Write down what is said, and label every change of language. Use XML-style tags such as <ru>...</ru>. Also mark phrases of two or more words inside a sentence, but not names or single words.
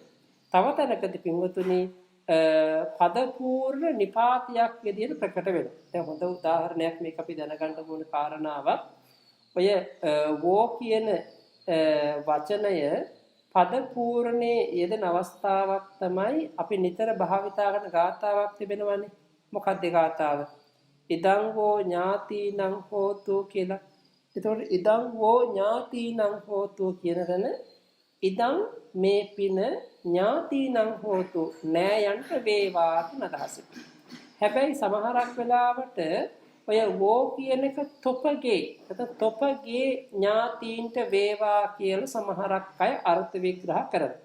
<si>තව තැනකදී පින්වතුනි පද පූර්ණ නිපාතයක් විදිහට ප්‍රකට වෙනවා. දැන් හොඳ උදාහරණයක් මේක අපි දැනගන්න ඕන කාරණාවක්. ඔය වෝ කියන වචනය පද පූර්ණේ යෙදෙන අවස්ථාවක් තමයි අපි නිතර භාවිතා කරන ගාථාවක් තිබෙනවනේ. මොකක්ද ගාථාව?</si> <pi>ඉදං වෝ ඥාතිනං හෝතු කියලා.</pi> <si>එතකොට</si> <pi>ඉදං වෝ ඥාතිනං හෝතු</pi> <si>කියන තැන ඉදං මේ පින</si> <pi>ඥාතිනං හෝතු</pi> <si>නෑයන්ට වේවා කියන අදහස. හැබැයි සමහරක් වෙලාවට ඔය වෝ කියන එක තොපගේ තොපගේ ඥාතීන්ට වේවා කියලා සමහරක් අය අර්ථ විග්‍රහ කරනවා.</si>